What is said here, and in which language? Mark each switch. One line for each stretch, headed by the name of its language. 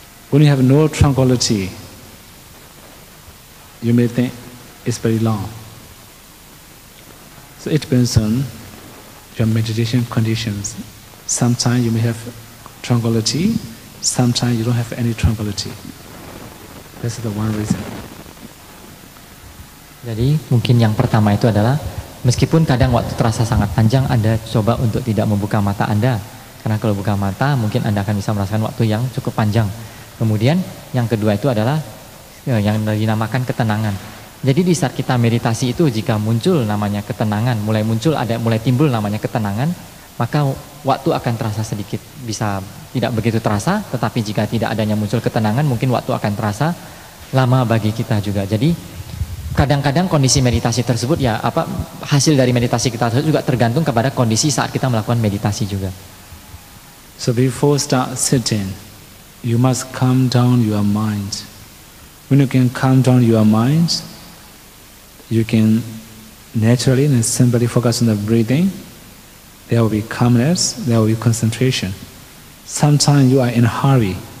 English: When you have no tranquility, you may think it's very long. So it depends on your meditation conditions. Sometimes you may have tranquility, sometimes you don't have any tranquility. That's the one reason.
Indonesian: Jadi mungkin yang pertama itu adalah meskipun kadang waktu terasa sangat panjang, Anda coba untuk tidak membuka mata Anda. Karena kalau buka mata mungkin Anda akan bisa merasakan waktu yang cukup panjang. Kemudian yang kedua itu adalah yang dinamakan ketenangan. Jadi di saat kita meditasi itu jika muncul namanya ketenangan, mulai timbul namanya ketenangan, maka waktu akan terasa sedikit, bisa tidak begitu terasa, tetapi jika tidak adanya muncul ketenangan, mungkin waktu akan terasa lama bagi kita juga. Jadi kadang-kadang kondisi meditasi tersebut hasil dari meditasi kita tersebut juga tergantung kepada kondisi saat kita melakukan meditasi juga.
English: So before start sitting, you must calm down your mind. When you can calm down your mind, you can naturally and simply focus on the breathing. There will be calmness, there will be concentration. Sometimes you are in a hurry.